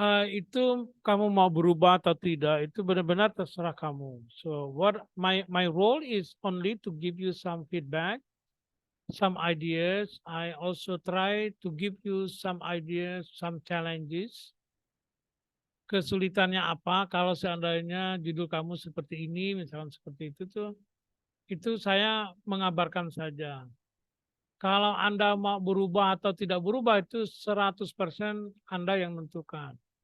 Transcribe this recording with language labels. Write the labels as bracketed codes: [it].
[id] Itu kamu mau berubah atau tidak itu benar-benar terserah kamu. [en] So what my role is only to give you some feedback, some ideas. I also try to give you some ideas, some challenges. [id] Kesulitannya apa kalau seandainya judul kamu seperti ini, misalkan seperti itu tuh, itu saya mengabarkan saja. Kalau Anda mau berubah atau tidak berubah itu 100% Anda yang menentukan.